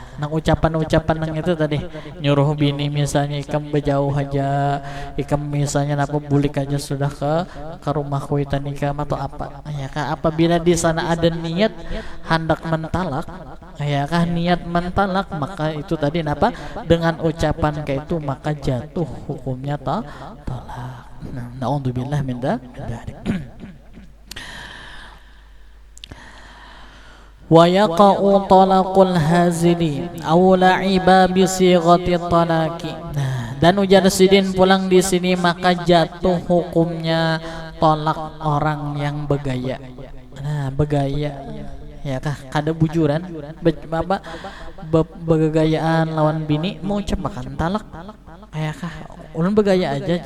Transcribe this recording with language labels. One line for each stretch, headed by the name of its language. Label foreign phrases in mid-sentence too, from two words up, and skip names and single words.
Banjar: Nang ucapan nang itu tadi nyuruh bini misalnya ikam berjauh aja, ikam misalnya napa bulik aja sudah ke rumah kuitan ikam atau apa, ya kah? Apabila di sana ada niat hendak mentalak, ya kah, niat mentalak, maka itu tadi napa dengan ucapan kayak itu maka jatuh hukumnya talak.
Arabic: Nah, نعوذ بالله من ذلك. ويقع طلاق الهازل أو لاعبا بصيغة طلاق.
Banjar: Nah, dan ujar sidin pulang di sini maka jatuh hukumnya tolak orang yang begaya. Nah, begaya, ya kah, kada bujuran, begayaan lawan bini mau ucapkan talak, ya kah, ulun begaya aja.